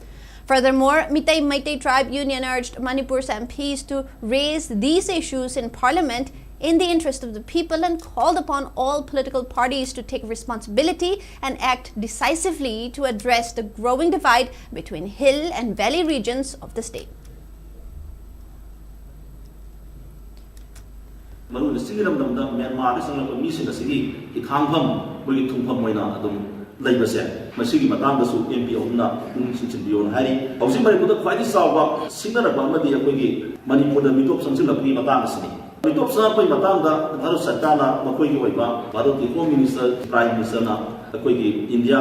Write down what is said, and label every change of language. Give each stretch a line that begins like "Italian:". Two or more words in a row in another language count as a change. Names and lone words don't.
English: Furthermore, Meitei Tribe Union urged Manipur's MPs to raise these issues in Parliament in the interest of the people and called upon all political parties to take responsibility and act decisively to address the growing divide between hill and valley regions of the state.
Manipuri: ꯃꯁꯤꯒꯤ ꯃꯇꯥꯡꯗꯁꯨ MP ꯑꯍꯨꯝꯅ ꯄꯨꯛꯅꯤꯡ ꯆꯤꯡꯁꯤꯟꯕꯤꯌꯣꯅ ꯍꯥꯏꯔꯤ ꯍꯧꯖꯤꯛ ꯃꯅꯤꯄꯨꯔꯗ ꯈ꯭ꯋꯥꯏꯗꯒꯤ ꯆꯥꯎꯕ ꯁꯤꯡꯅꯔꯛꯄ ꯑꯃꯗꯤ ꯑꯩꯈꯣꯏꯒꯤ ꯃꯅꯤꯄꯨꯔꯗ ꯃꯤꯇꯣꯞ ꯆꯪꯁꯤꯜꯂꯛꯄꯒꯤ ꯃꯇꯥꯡ ꯑꯁꯤꯅꯤ ꯃꯤꯇꯣꯞ ꯆꯪꯂꯛꯄꯒꯤ ꯃꯇꯥꯡꯗ ꯚꯥꯔꯠ ꯁꯔꯀꯥꯔꯅ ꯃꯈꯣꯏꯒꯤ ꯑꯣꯏꯕ ꯚꯥꯔꯠꯀꯤ
English: home minister
Manipuri: ꯄ꯭ꯔꯥꯏꯝ ꯃꯤꯅꯤꯁꯇꯔꯅ ꯑꯩꯈꯣꯏꯒꯤ ꯏꯟꯗꯤꯌꯥ